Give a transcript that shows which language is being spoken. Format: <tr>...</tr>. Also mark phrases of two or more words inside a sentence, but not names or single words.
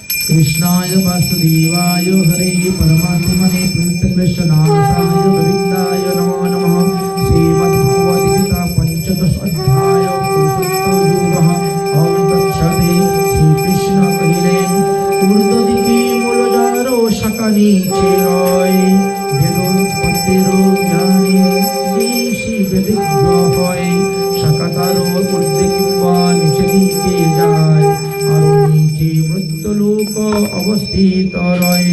<sa>कृष्णाय वासुदेवाय हरे परमात्मने प्रणतकृष्णनाथाय गोविन्दाय नमो नमः। श्रीमद्भगवद्गीता पंचदश अध्याय पुरुषोत्तम योगः। ओम तत्सत्।</sa> <bn>শ্রীকৃষ্ণ কহিলেন ঊর্ধ্বদিকে মূলজারো শাখা নিচে রয়, বেদোৎপত্তিরও জ্ঞানী ঋষি বেদিজ্ঞ হয়। শাখা তারও ঊর্ধ্বে কিংবা নিচে দিকে যায়, আরো নিচে মৃত্যুলোক অবস্থিত রয়।</bn>